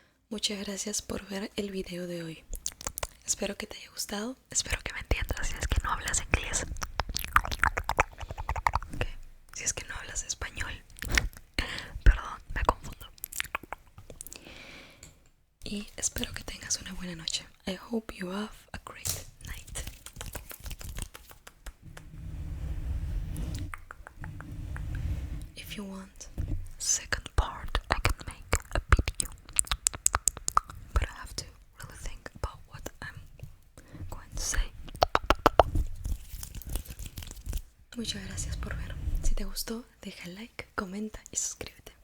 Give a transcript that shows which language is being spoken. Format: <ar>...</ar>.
<es>Muchas gracias por ver el video de hoy. Espero que te haya gustado. Espero que me entiendas si es que no hablas inglés. Okay. Si es que no hablas español. Perdón, me confundo. Y espero que tengas una buena noche.</es> <en>I hope you have a great night. If you want second part, I can make a video. But I have to really think about what I'm going to say.</en> <es>Muchas gracias por ver. Si te gustó, deja like, comenta y suscríbete.</es>